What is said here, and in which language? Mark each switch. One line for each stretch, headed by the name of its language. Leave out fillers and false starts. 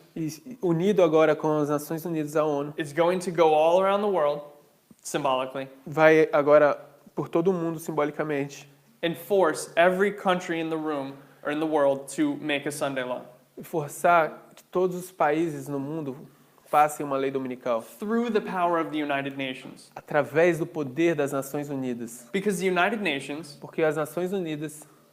Portuguese: e unido agora com as Nações Unidas, a ONU,
English: is going to go all around the world, symbolically,
Portuguese: vai agora por todo o mundo simbolicamente
English: and force every country in the room or in the world to make a Sunday law.
Portuguese: forçar que todos os países no mundo passem uma lei dominical
English: Through the power of the United Nations.
Portuguese: através do poder das Nações Unidas,
English: Because the United Nations
Portuguese: porque as Nações Unidas